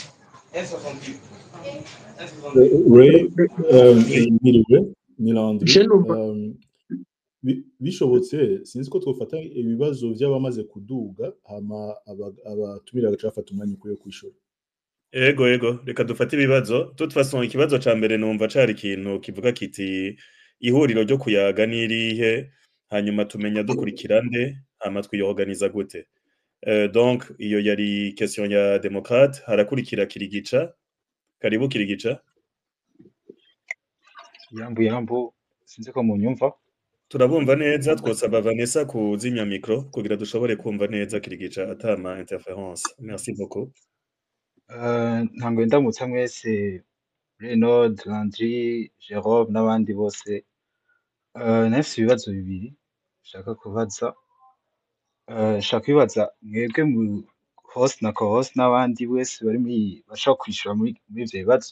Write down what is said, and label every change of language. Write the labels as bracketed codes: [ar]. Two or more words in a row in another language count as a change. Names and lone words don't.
[rn] Ray Niriwe Nilandri bishobotse sinzi ko twofata ibibazo by'abamaze kuduga hama abatumire bagafata umwanya ukwiye kwishura. Ego reka dufate ibibazo. [fr] Toute façon [rn] ikibazo ca mbere numva cari ikintu kivuga kiti ihuriro ryo kuyaga nirihe, hanyuma tumenya dukurikira nde, hama twiyorganiza gute. Donc iyo yari question ya Democrate. Harakurikira Kirigica. Karibu Kirigica. Yambu sinzi ko munyumva. Turabumva neza, twosaba Vanessa kuzimya micro kugira dushobore kumva neza Kirigica atama interference. [fr] Merci beaucoup. [rn] Ntango ndamutsa mwese Renaud, Landry, Jérôme n'abandi bose. Nafise ibibazo bibiri shaka kubaza. Shaka kwibaza mwebwe mu host na co-host n'abandi wese bari bashaka kwishura muri ivyo bibazo.